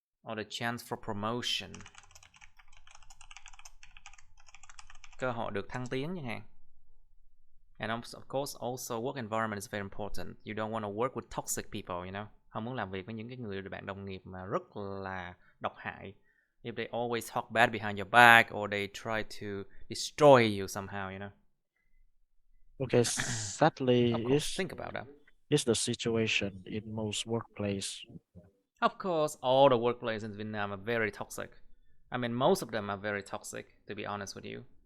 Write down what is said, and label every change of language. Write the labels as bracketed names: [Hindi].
[English] Or the chance for promotion, [Vietnamese] cơ hội được thăng tiến chẳng hạn. [English] And of course also work environment is very important. You don't want to work with toxic people, you know. [Vietnamese] Không muốn làm việc với những cái người bạn đồng nghiệp mà rất là độc hại. [English] If they always talk bad behind your back or they try to destroy you somehow, you know. Okay, sadly, Of course, think about that. It's the situation in most workplace. Of course, all the workplaces in Vietnam are very toxic. I mean, most of them are very toxic, to be honest with you.